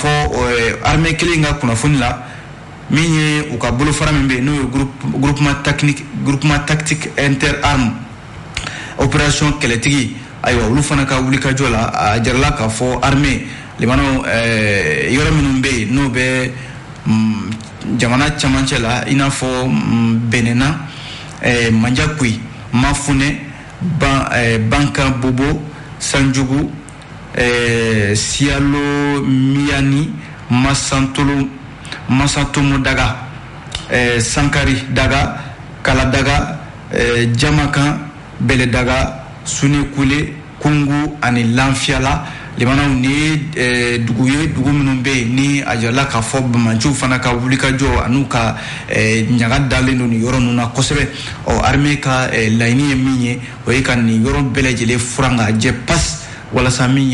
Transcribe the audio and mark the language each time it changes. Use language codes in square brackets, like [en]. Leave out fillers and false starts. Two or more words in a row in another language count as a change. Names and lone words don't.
[bm] fɔ armée kelen ka kunnafoni la min ye u ka bolofara min bɛ yen n'o ye [fr] groupement tactique interarmes opération [bm] kɛlɛtigi ayiwa olu fana ka wulikajɔ la a jarala k'a fɔ armée limanaw yɔrɔ minnu bɛ yen n'o bɛ jamana camancɛ la i n'a fɔ Benena Manjakui Mafune Banka Bobo Sanjugu Sialo Miani Masatomo Daga Sankari Daga Kala Daga Jamakan Bele Daga Sunekule Kungu ani Lanfiala limanaw ni dugu minnu bɛ yen ni a jala k'a fɔ bamanciw fana ka wulikajɔ an'u ka ɲaga dalen don nin yɔrɔ ninnu na kosɛbɛ armée ka laɲini ye min ye o ye ka nin yɔrɔ bɛɛ lajɛlen furan ka jɛ pas walasa min